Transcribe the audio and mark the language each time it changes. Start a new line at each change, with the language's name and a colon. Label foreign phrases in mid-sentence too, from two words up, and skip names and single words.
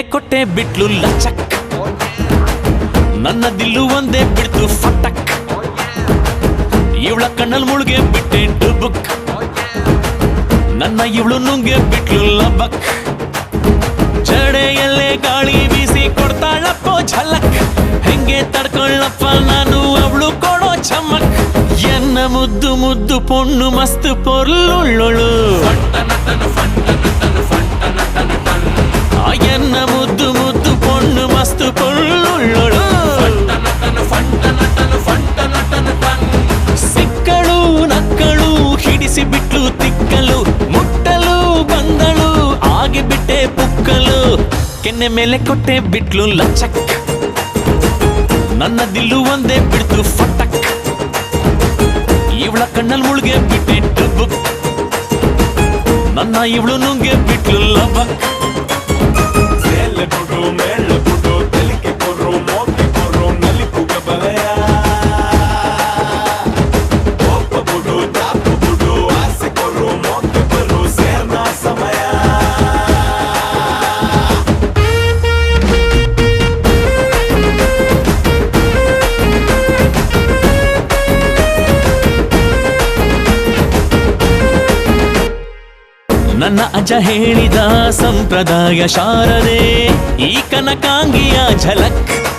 Kannada: ಕೊಟ್ಟೆ ಬಿಟ್ಲು ಲಚಕ್ ನನ್ನ ದಿಲ್ಲು ಒಂದೇ ಬಿಡ್ತು ಫಟಕ್ ಇವಳ ಕಣ್ಣಲ್ ಮುಳುಗೆ ಬಿಟ್ಟೆ ಡುಬುಕ್ ನನ್ನ ಇವಳು ನುಂಗೆ ಬಿಟ್ಲು ಲಬಕ್ ಜಡೆಯಲ್ಲೇ ಗಾಳಿ ಬೀಸಿ ಕೊಡ್ತಾಳಪ್ಪೋ ಝಲಕ್ ಹೆಂಗೆ ತಡ್ಕೊಳ್ಳಪ್ಪ ನಾನು ಅವಳು ಕೊಡೋ ಚಮಕ್
Tulu: ಎನ್ನ ಮುದ್ದು ಮುದ್ದು ಪೊಣ್ಣು ಮಸ್ತ್ ಪೊರ್ಲುಳ್ಳೊಳು ಎನ್ನ ಮುದ್ದು ಮುದ್ದು ಪೊಣ್ಣು ಮಸ್ತ್ ಪೊರ್ಲುಳ್ಳೊಳು
Kannada: ಸಿಕ್ಕಳು ನಕ್ಕಳು ಹಿಡಿಸಿ ಬಿಟ್ಲು ತಿಕ್ಕಲು ಮುಟ್ಟಲು ಬಂದಳು ಆಗಿಬಿಟ್ಟೆ ಪುಕ್ಕಲು ಕೆನ್ನೆ ಮೇಲೆ ಕೊಟ್ಟೆ ಬಿಟ್ಲು ಲಚಕ್ ನನ್ನ ದಿಲ್ಲು ಒಂದೇ ಬಿಡ್ತು ಫಟಕ್ ಇವಳ ಕಣ್ಣಲ್ ಮುಳುಗೆ ಬಿಟ್ಟೆ ಡುಬುಕ್ ನನ್ನ ಇವಳು ನುಂಗೆ ಬಿಟ್ಲು ಲಬಕ್
Tulu: ಮೇಳ ಬಿಡು ತೆಲಿಕೆ ಕೊರು ಮೋಕೆ ಕೊರು ನಲಿಪುಗ ಬಲಯ ಒಪ್ಪ ಬಿಡು ದಾಪು ಬಿಡು ಆಸೆ ಕೊರು ಮೋಕೆ ಬರು ಸೇರ್ನ ಸಮಯ
Kannada: ನನ್ನ ಅಜ್ಜ ಹೇಳಿದ ಸಂಪ್ರದಾಯ ಶಾರದೆ ಈ ಕನಕಾಂಗಿಯ ಝಲಕ್